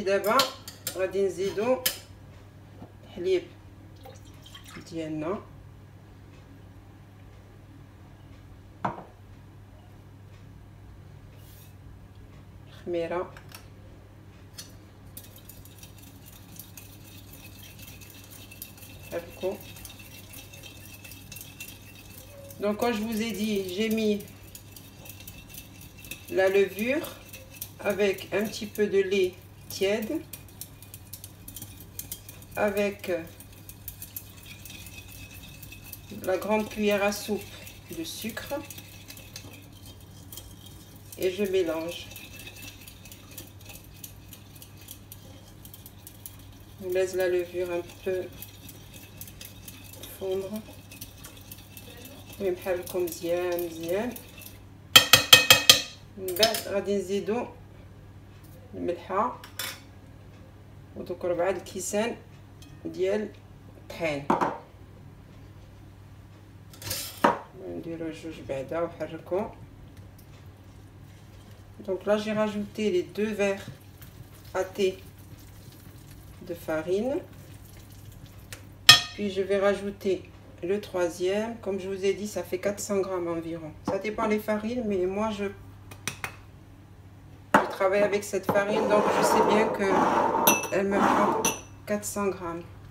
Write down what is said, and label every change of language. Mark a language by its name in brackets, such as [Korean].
[Arabic] دابا غادي نزيدو الحليب ديالنا، الخميره، نحركو. [French] Donc quand je vous ai dit, j'ai mis la levure avec un petit peu de lait tiède, avec la grande cuillère à soupe de sucre, et je mélange. On laisse la levure un peu fondre. [Arabic] ونحركو مزيان مزيان. من بعد غادي نزيدو الملحه ودوك 4 الكيسان ديال الطحين، نديرو جوج بعدا وحركو. [French] Donc là j'ai rajouté les 2 verres à thé de farine, puis je vais rajouter le troisième. Comme je vous ai dit, ça fait 400 grammes environ. Ça dépend des farines, mais moi je travaille avec cette farine, donc je sais bien que elle me prend 400 grammes.